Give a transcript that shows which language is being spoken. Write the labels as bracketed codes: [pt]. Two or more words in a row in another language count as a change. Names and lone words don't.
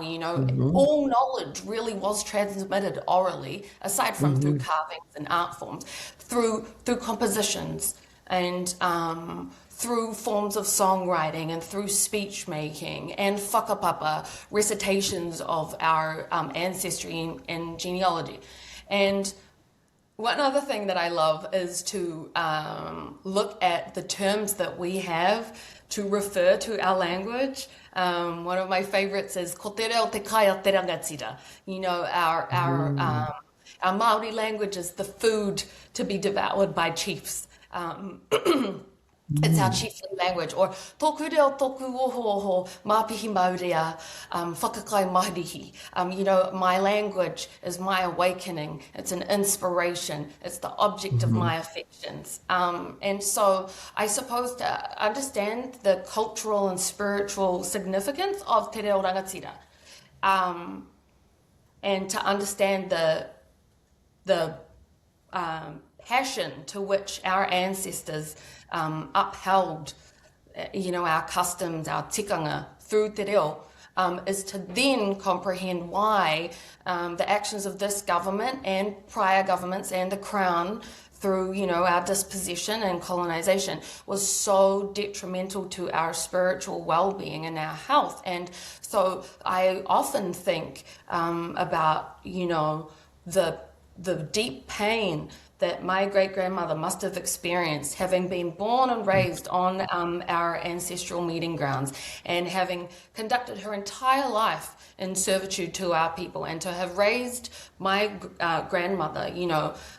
[en] You know, all knowledge really was transmitted orally, aside from through carvings and art forms, through compositions and through forms of songwriting and through speech making and whakapapa, recitations of our ancestry and genealogy. And one other thing that I love is to look at the terms that we have to refer to our language. One of my favorites is [mi] ko te reo te kaia te rangatira. [en] You know, our Māori language is the food to be devoured by chiefs. It's our chiefly language. [mi] Or tōku reo tōku oho māpihi maurea, whakakai mahirihi. [en] You know, my language is my awakening. It's an inspiration. It's the object of my affections. And so I suppose to understand the cultural and spiritual significance of Te Reo Rangatira, and to understand the passion to which our ancestors upheld, you know, our customs, our tikanga through [mi] te reo, [en] is to then comprehend why the actions of this government and prior governments and the Crown through, you know, our dispossession and colonization was so detrimental to our spiritual well-being and our health. And so I often think about, you know, the deep pain that my great-grandmother must have experienced, having been born and raised on our ancestral meeting grounds and having conducted her entire life in servitude to our people, and to have raised my grandmother, you know,